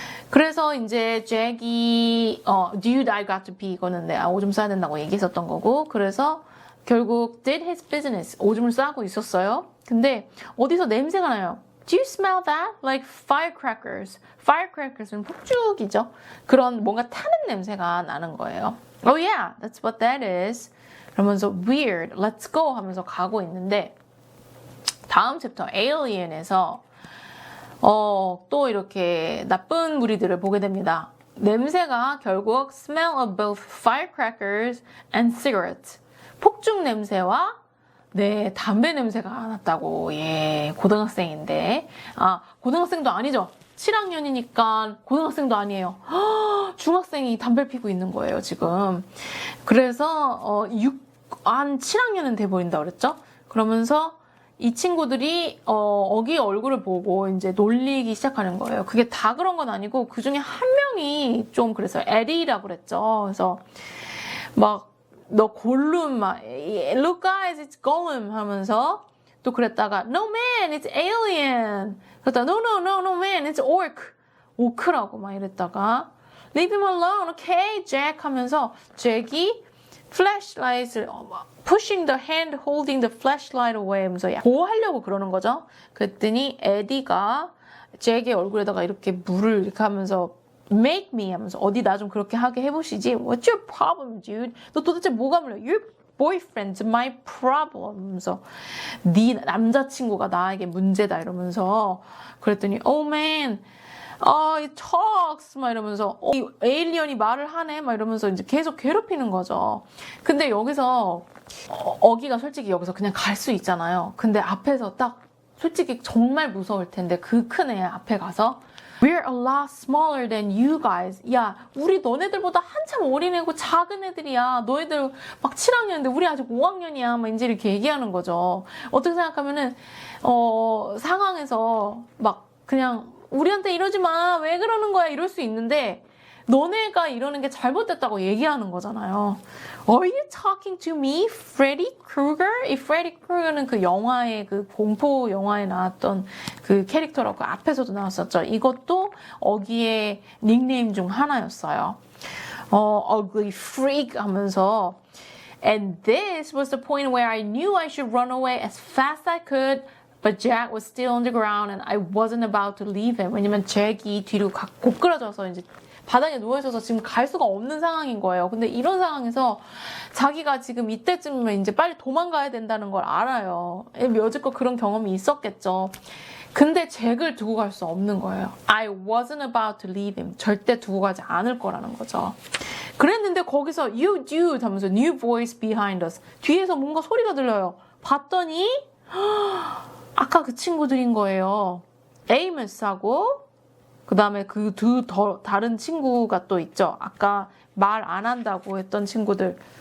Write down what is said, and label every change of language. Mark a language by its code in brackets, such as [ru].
[ko] 그래서 이제 잭이 [en] dude I got to pee [ko] 이거는 내가 오줌 싸야 된다고 얘기했었던 거고 그래서 결국 [en] did his business [ko] 오줌을 싸고 있었어요. 근데 어디서 냄새가 나요. [en] Do you smell that? Like firecrackers. [ko] Firecrackers는 폭죽이죠. 그런 뭔가 타는 냄새가 나는 거예요. [en] Oh yeah, that's what that is. [ko] 그러면서 [en] weird, let's go [ko] 하면서 가고 있는데 다음 챕터 Alien에서 또 이렇게 나쁜 무리들을 보게 됩니다. 냄새가 결국 [en] smell of both firecrackers and cigarettes. [ko] 폭죽 냄새와 네, 담배 냄새가 났다고. 예, 고등학생인데. 고등학생도 아니죠. 7학년이니까 고등학생도 아니에요. 중학생이 담배를 피고 있는 거예요, 지금. 그래서 7학년은 돼 보인다 그랬죠? 그러면서 이 친구들이 어기 얼굴을 보고 이제 놀리기 시작하는 거예요. 그게 다 그런 건 아니고 그 중에 한 명이 좀 그랬어요. 에리라고 그랬죠. 그래서 막 너 골룸 막 [en] Look guys, it's Gollum [ko] 하면서 또 그랬다가 [en] No man, it's alien. [ko] 그랬다가 [en] No man, it's orc. [ko] 오크라고 막 이랬다가 [en] Leave him alone, okay, Jack [ko] 하면서 잭이 [en] flashlight을 pushing the hand, holding the flashlight away [ko] 하면서 보호하려고 그러는 거죠. 그랬더니 에디가 잭의 얼굴에다가 이렇게 물을 이렇게 하면서 [en] make me [ko] 하면서 어디 나 좀 그렇게 하게 해보시지. [en] What's your problem, dude? [ko] 너 도대체 뭐가 물려? [en] Your boyfriend's my problem. [ko] 하면서 네 남자친구가 나에게 문제다 이러면서 그랬더니 [en] oh man, it talks [ko] 막 이러면서 이 에일리언이 말을 하네 막 이러면서 이제 계속 괴롭히는 거죠. 근데 여기서 어기가 솔직히 여기서 그냥 갈 수 있잖아요. 근데 앞에서 딱 솔직히 정말 무서울 텐데 그 큰 애 앞에 가서 [en] We're a lot smaller than you guys. [ko] 야, 우리 너네들보다 한참 어린애고 작은 애들이야. 너희들 막 7학년인데 우리 아직 5학년이야. 막 이제 이렇게 얘기하는 거죠. 어떻게 생각하면은 상황에서 막 그냥 우리한테 이러지 마. 왜 그러는 거야? 이럴 수 있는데 너네가 이러는 게 잘못됐다고 얘기하는 거잖아요. [en] Are you talking to me, Freddy Krueger? [ko] 이 Freddy Krueger는 그 영화의 그 공포 영화에 나왔던 그 캐릭터라고 그 앞에서도 나왔었죠. 이것도 어기의 닉네임 중 하나였어요. [en] Ugly freak [ko] 하면서 [en] And this was the point where I knew I should run away as fast as I could. But Jack was still on the ground and I wasn't about to leave him. [ko] 왜냐면 잭이 뒤로 고꾸라져서 이제 바닥에 누워있어서 지금 갈 수가 없는 상황인 거예요. 근데 이런 상황에서 자기가 지금 이때쯤이면 이제 빨리 도망가야 된다는 걸 알아요. 여지껏 그런 경험이 있었겠죠. 근데 잭을 두고 갈 수 없는 거예요. [en] I wasn't about to leave him. [ko] 절대 두고 가지 않을 거라는 거죠. 그랬는데 거기서 [en] You dude [ko] 하면서 [en] new voice behind us. [ko] 뒤에서 뭔가 소리가 들려요. 봤더니 아까 그 친구들인 거예요. 에이머스하고 그 다음에 그 다른 친구가 또 있죠. 아까 말 안 한다고 했던 친구들.